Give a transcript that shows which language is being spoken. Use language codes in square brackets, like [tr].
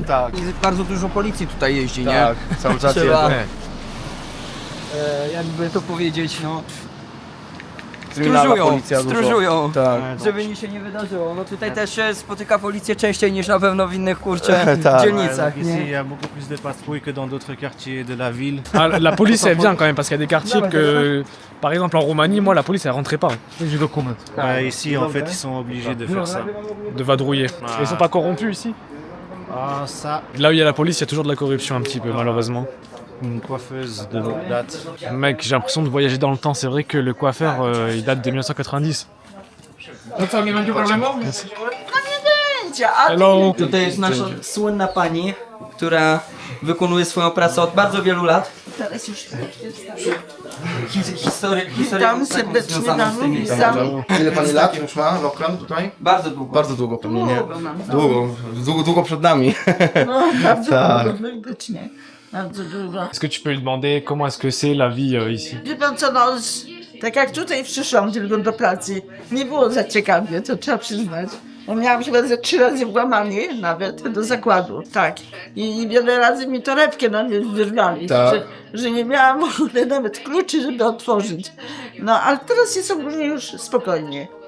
[pl] Tak, I bardzo dużo policji tutaj jeździ, nie? tak, cały czas Trzeba- jest. Jakby to powiedzieć, no. Kryminalna policja dużo. Stróżują. Tak. Żeby nic się nie wydarzyło. No tutaj też się spotyka policję częściej niż na pewno w innych, kurczę, Tak. dzielnicach, [fr] Ici, il [pl] nie? [fr] y a beaucoup plus de patrouilles que dans d'autres quartiers de la ville. Ah, la police elle vient quand même parce qu'il y a des quartiers que, par exemple en Roumanie, moi la police elle rentrait pas Ouais, ici, en fait, ils sont obligés de faire ça. de vadrouiller. Ils sont pas corrompus ici. Ah, ça, Là où il y a la police, il y a toujours de la corruption un petit peu malheureusement. une coiffeuse de longue date. Mec, j'ai l'impression de voyager dans le temps. C'est vrai que le coiffeur il date de 1990. [pl] No co, nie będzie problemu? [en] Hello. [pl] Tutaj jest nasza słynna pani, która wykonuje swoją pracę od bardzo wielu lat. Teraz już Historia witam serdecznie na witam. Ile pani lat już ma lokal tutaj? Bardzo długo. Bardzo długo pewnie, nie? Długo mam. Długo przed nami. No, bardzo Tak. długo, faktycznie. Bardzo długo. [fr] Est-ce que tu peux lui demander comment est-ce que c'est la vie ici? [pl] Wie pan co, no, tak jak tutaj przyszłam tylko do pracy, nie było za ciekawie, to trzeba przyznać. Bo miałam chyba ze 3 razy włamanie nawet do zakładu, tak. I wiele razy mi torebkę na mnie wyrwali, Tak. że nie miałam w ogóle nawet kluczy, żeby otworzyć. No, ale teraz jest ogólnie już spokojnie.